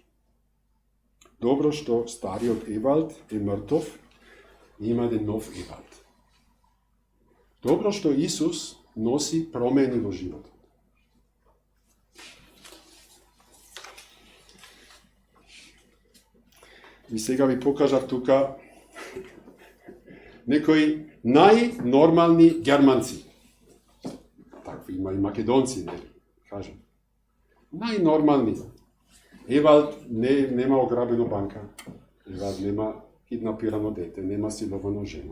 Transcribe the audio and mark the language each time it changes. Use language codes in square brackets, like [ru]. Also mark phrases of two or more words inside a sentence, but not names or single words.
[mk] Добро што старии од Евалд је мртов, има ден нов Евалд. Добро што Исус носи промјени до живота. I сега ви покажав тука некои најнормални германци. Такви има и македонци, не кажем. Најнормални. Евалд нема ограбено банка. Евалд нема киднапирано дете, нема силовано жена.